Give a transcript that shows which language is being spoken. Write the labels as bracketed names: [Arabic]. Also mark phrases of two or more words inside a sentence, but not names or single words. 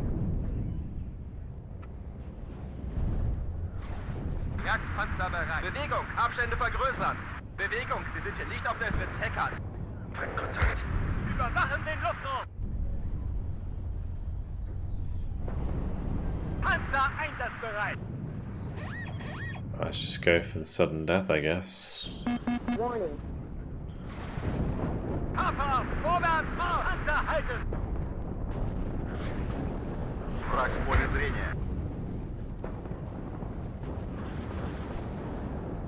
[German] Jagdpanzer bereit. Bewegung. Abstände vergrößern. Bewegung. Sie sind hier nicht auf der Fritz Heckert. Feindkontakt. Überwachen den Luftraum. Panzer einsatzbereit. [English] Let's just go for the sudden death, I guess. Warning. [German] Hafer, vorwärts, Marsch! Panzer halten! [Russian] Враг в поле зрения.